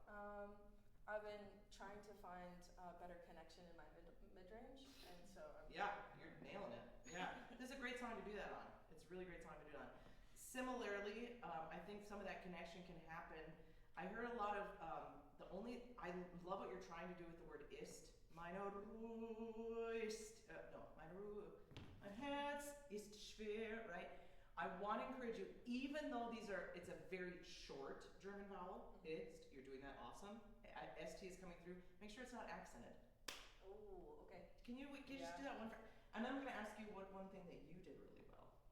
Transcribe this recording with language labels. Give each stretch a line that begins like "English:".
English: I've been trying to find better connection in my mid-range, and so Yeah, you're nailing it. Yeah, this is a great song to do that on. It's a really great song to do it on. Similarly, I think some of that connection can happen. I heard a lot of I love what you're trying to do with the word ist.
German: Mein Herz ist schwer, right?
English: I want to encourage you, even though it's a very short German vowel, ist, you're doing that awesome. ST is coming through. Make sure it's not accented. oh, okay. Can you just do that one? And then I'm going to ask you what one thing that you did really well.